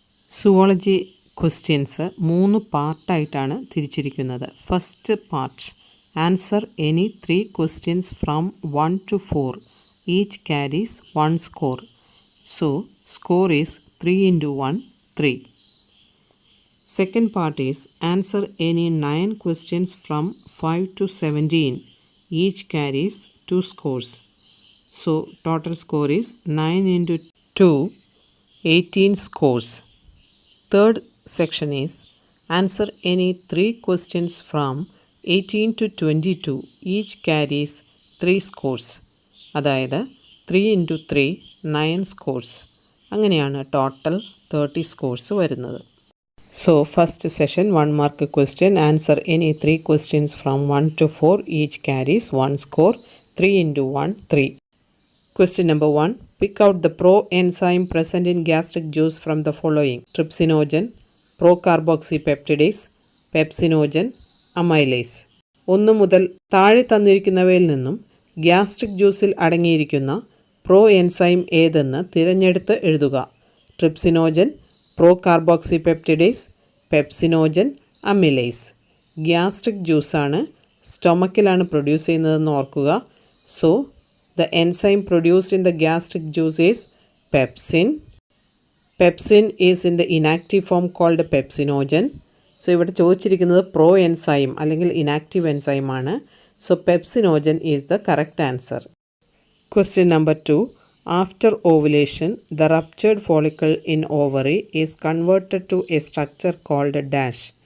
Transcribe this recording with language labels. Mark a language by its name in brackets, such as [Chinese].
[Malayalam] Zoology questions 3 പാർട്ടായിട്ടാണ് തിരിച്ചിരിക്കുന്നത്. [English] First part, answer any 3 questions from 1 to 4. Each carries 1 score. So score is 3 into 1, 3. Second part is answer any 9 questions from 5 to 17. Each carries 2 scores. So total score is 9 into 2, 18 scores. Third section is answer any 3 questions from 18 to 22. Each carries 3 scores. അതായത് 3 into 3, 9 scores. [Malayalam] അങ്ങനെയാണ് total 30 scores വരുന്നത്. [English] So first session 1 mark question. Answer any 3 questions from 1 to 4. Each carries 1 score. 3 into 1, 3. Question number 1. Pick out the pro-enzyme present in gastric juice from the following: trypsinogen, procarboxypeptidase, pepsinogen, amylase. [Malayalam] 1 മുതൽ താഴെ തന്നിരിക്കുന്നവയിൽ നിന്നും gastric ജ്യൂസിൽ അടങ്ങിയിരിക്കുന്ന pro enzyme ഏതെന്ന് തിരഞ്ഞെടുത്ത് എഴുതുക. Trypsinogen, പ്രോകാർബോക്സിപെപ്റ്റിഡേസ്, pepsinogen, amylase. Gastric ജ്യൂസാണ്, സ്റ്റൊമക്കിലാണ് produce ചെയ്യുന്നതെന്ന് ഓർക്കുക. [English] So the enzyme produced in the gastric juice is pepsin. Pepsin is in the inactive form called pepsinogen. [Malayalam] So ഇവിടെ ചോദിച്ചിരിക്കുന്നത് പ്രോ എൻസൈം അല്ലെങ്കിൽ ഇനാക്റ്റീവ് എൻസൈം ആണ്. [English] So pepsinogen is the correct answer. Question number 2. After ovulation the ruptured follicle in ovary is converted to a structure called dash.